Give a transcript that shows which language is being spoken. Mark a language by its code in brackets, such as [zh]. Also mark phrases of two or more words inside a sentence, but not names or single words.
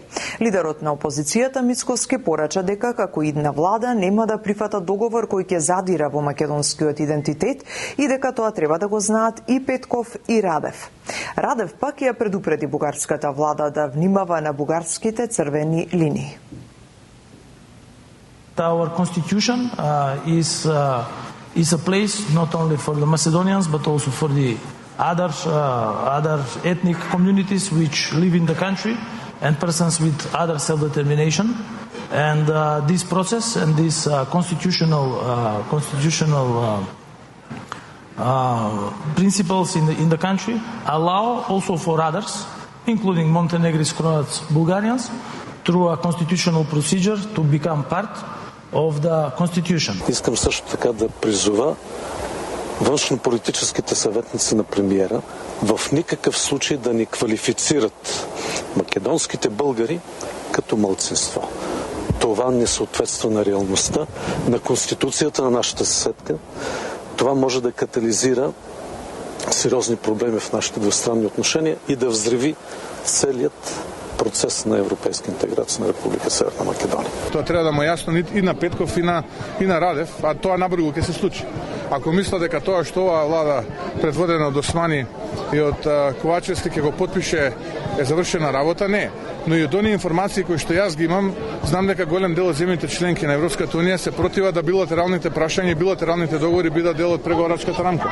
[mk] Лидерот на опозицијата Мицкоски порача дека како идна влада нема да прифата договор кој ќе задира во македонскиот идентитет и дека тоа треба да го знаат и Петков и Радев. Радев пак ја предупреди бугарската влада да внимава на бугарските црвени линии. [en] Our constitution is a place not only for the Macedonians but also for the other ethnic communities which live in the country and persons with other self-determination. And this process and this constitutional principles in the country allow also for others, including Montenegrins, Croats, Bulgarians, through a constitutional procedure to become part of the constitution. [bg] Искам също така да призова външнополитическите съветници на премиера в никакъв случай да ни квалифицират македонските българи като малцинство. Това не съответства на реалността, на конституцията на нашата съседка. Това може да катализира сериозни проблеми в нашите двустранни отношения и да взриви целият процес на европейска интеграция на Република Северна Македонија. [mk] Тоа треба да му јасно и на Петков и на Радев, а тоа набрзо ќе се случи. Ако мисля дека тоа што оваа влада предводена од Османи и од Ковачевски ќе го потпише е завршена работа, не. Но и од оние информации кои што јас ги имам, знам дека голем дел од земјите членки на Европската Унија се противат да билатералните прашања и билатералните договори бидат дел од преговорачката рамка.